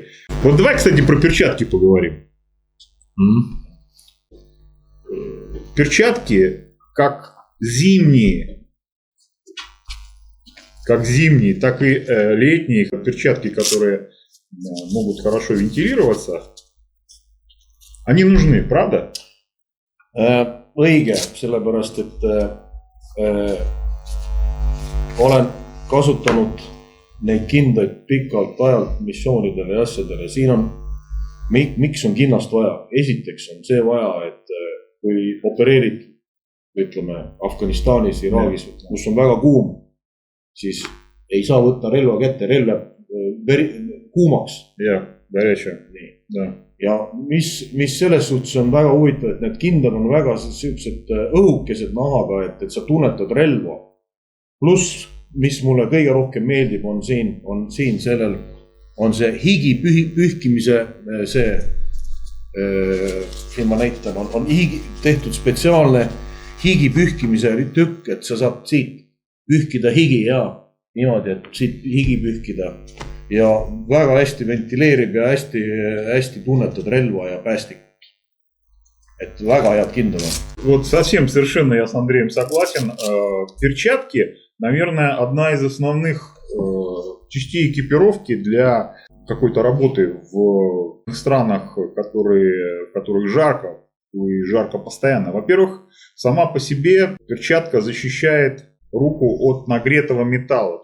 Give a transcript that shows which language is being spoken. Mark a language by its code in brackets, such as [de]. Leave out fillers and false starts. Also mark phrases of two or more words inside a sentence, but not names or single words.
[ru] Вот давай, кстати, про перчатки поговорим. Перчатки, как зимние, так и летние перчатки, которые могут хорошо вентилироваться, они нужны, правда? [et] Õige, sellepärast et olen kasutanud neid kindaid pikalt ajalt missioonidele ja asjadele. Siin on, miks on kinnast vaja? Esiteks on see vaja, et kui opereerid, ütleme, Afganistanis, Iraagis, kus on väga kuum, siis ei saa võtta relva kätte, relv läheb kuumaks. Jah, [ru] горячо. Да. [et] Ja mis selles suhtes on väga huvitav, et need kindad on väga sellised õhukesed nahaga, et sa tunnetad relva. Pluss, mis mulle kõige rohkem meeldib, on siin sellel, on see higi pühkimise, siin ma näitan, on tehtud spetsiaalne higi pühkimise tükk, et sa saad siit pühkida higi ja niimoodi, et siit higi pühkida. Ja väga hästi ventileerib ja hästi tunnetad relva ja päästikut. Это väga head kindad on. [ru] Вот совсем совершенно я с Андреем согласен. Перчатки, наверное, одна из основных частей экипировки для какой-то работы в странах, в которых жарко, и жарко постоянно. Во-первых, сама по себе перчатка защищает руку от нагретого металла.